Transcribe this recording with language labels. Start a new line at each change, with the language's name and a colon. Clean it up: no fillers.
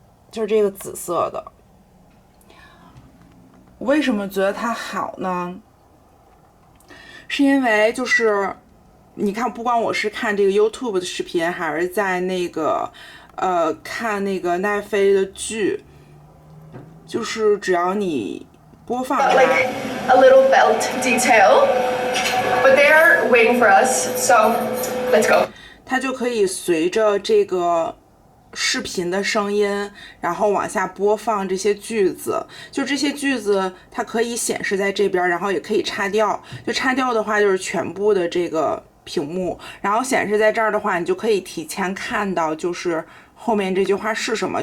Chinese: 就是这个紫色的，我为什么觉得它好呢？是因为就是你看，不管我是看这个 YouTube 的视频，还是在那个看那个奈飞的剧，就是只要你播放它
English: like a little belt detail, but they're waiting for us, so let's go.
Chinese: 它就可以随着这个视频的声音，然后往下播放这些句子，就这些句子它可以显示在这边，然后也可以擦掉。就擦掉的话，就是全部的这个屏幕，然后显示在这儿的话，你就可以提前看到，就是后面这句话是什么。